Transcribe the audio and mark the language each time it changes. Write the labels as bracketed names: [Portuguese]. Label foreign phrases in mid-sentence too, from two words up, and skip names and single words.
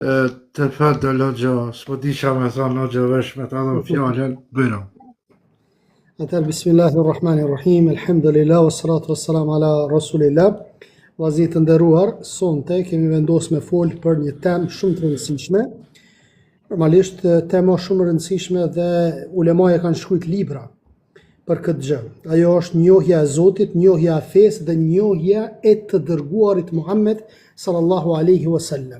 [Albanian] تفضل hoxha, s'po di çfarë me thonë hoxha vesh me ta dhënë fjalën, bëra. Atëherë, [Arabic] بسم الله الرحمن الرحيم، الحمد لله، والصلاة والسلام على رسول الله. [Albanian] Vllazërit të nderuar, sonte kemi vendosur me fol për një temë shumë të rëndësishme. Normalisht tema shumë e rëndësishme dhe ulemaja kanë shkruajtur libra për këtë gjë. Ajo është njohja e Zotit, njohja e fesë dhe njohja e të dërguarit Muhammed [Arabic] صلى الله عليه وسلم.